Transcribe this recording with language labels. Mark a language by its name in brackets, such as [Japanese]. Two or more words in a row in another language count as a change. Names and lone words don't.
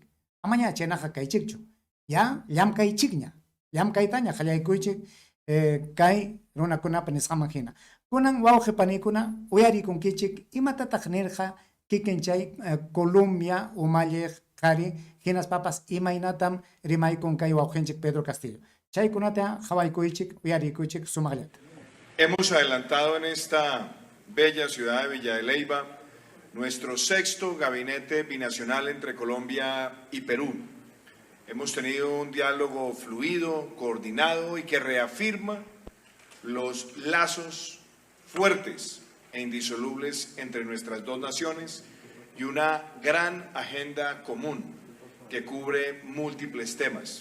[Quechua] Amaña chaynaqa kaychikchu. Ya llamkaychikña, llamkaytaña qallaykuychik kay runakunapa nisqaman hina. Kunan wawqi panikuna uyarikunkichik imatataq nirqa kikin chay Colombia umalliq qari hinas papas imaynatam rimaykun kay wawqinchik Pedro Castillo. Chaykunata hawaykuychik uyarikuychik sumaqllata. [Spanish] Hemos adelantado en esta bella ciudad de Villa de Leyva nuestro 6º gabinete binacional entre Colombia y Perú. Hemos tenido un diálogo fluido, coordinado y que reafirma los lazos fuertes e indisolubles entre nuestras dos naciones y una gran agenda común que cubre múltiples temas.